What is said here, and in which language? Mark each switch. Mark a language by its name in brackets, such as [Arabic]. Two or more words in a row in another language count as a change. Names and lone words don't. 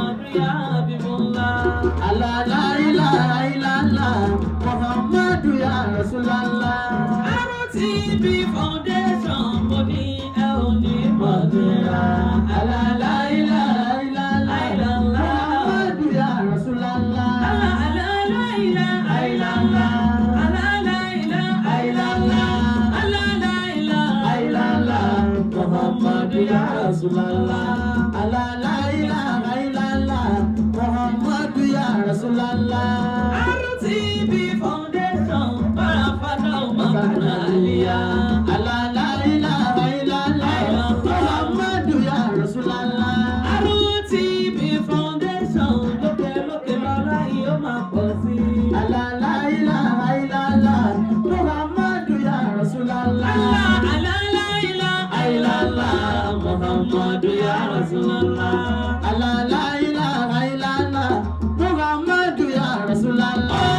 [Arabic] يا حبيب الله. الله لا إله إلا الله محمد يا رسول الله. [Yoruba] RTB Foundation mo ní ẹ ò ní mọ̀nira. [Arabic] الله لا إله إلا الله محمد يا رسول الله. محمد يا رسول الله. الله لا إله إلا الله محمد يا رسول الله. RTB Foundation para fada umakana aliya. الله لا إله إلا الله محمد يا رسول الله. [Yoruba] RTB Foundation lókè lókè lọ́la yóò máa pọ̀ sí. [Arabic] الله لا إله إلا الله محمد يا رسول الله. محمد يا رسول الله. الله لا إله إلا الله محمد يا رسول الله.